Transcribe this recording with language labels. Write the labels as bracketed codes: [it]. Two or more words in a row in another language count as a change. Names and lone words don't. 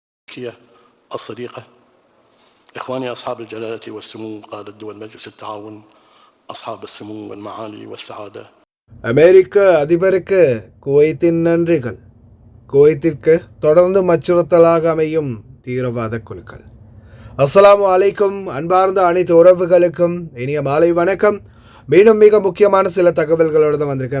[ar] الأمريكية الصديقة، إخواني أصحاب الجلالة والسمو قادة دول مجلس التعاون، أصحاب السمو والمعالي والسعادة. [ta] அமெரிக்க அதிபருக்கு குவைத்தின் நன்றிகள். குவைத்திற்கு தொடர்ந்து அச்சுறுத்தலாக அமையும் தீவிரவாத குழுக்கள். [ar] السلام عليكم. [ta] அன்பார்ந்த அனைத்து உறவுகளுக்கும் இனிய மாலை வணக்கம். மீண்டும் மிக முக்கியமான சில தகவல்களோடு தான் வந்திருக்கேன்.